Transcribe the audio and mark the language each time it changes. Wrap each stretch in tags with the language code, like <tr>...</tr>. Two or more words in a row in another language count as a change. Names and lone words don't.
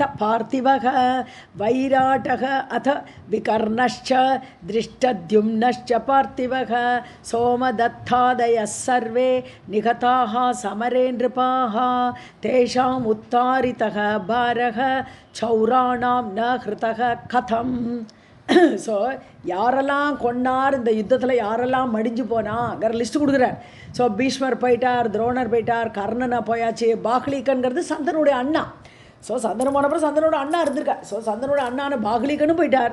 <sa>पार्थिवः वैराटः अथ विकर्णश्च दृष्टद्युम्नश्च पार्थिवः सोमदत्तादयः सर्वे निहताः समरे नृपाः तेषाम् उत्तारितः भारः चौराणां न हृतः कथम्.</sa> <ta>ஸோ யாரெல்லாம் கொன்னார் இந்த யுத்தத்தில், யாரெல்லாம் மடிஞ்சு போனாங்கிற லிஸ்ட்டு கொடுக்குறார். ஸோ பீஷ்மர் போயிட்டார், துரோணர் போயிட்டார், கர்ணனை போயாச்சு, பாக்லீகன்கிறது சந்தனுடைய அண்ணா. ஸோ சந்தனம் போனப்பறம் சந்தனோட அண்ணா இருந்திருக்கார். ஸோ சந்தனோட அண்ணான பாக்லீகனும் போயிட்டார்.</ta>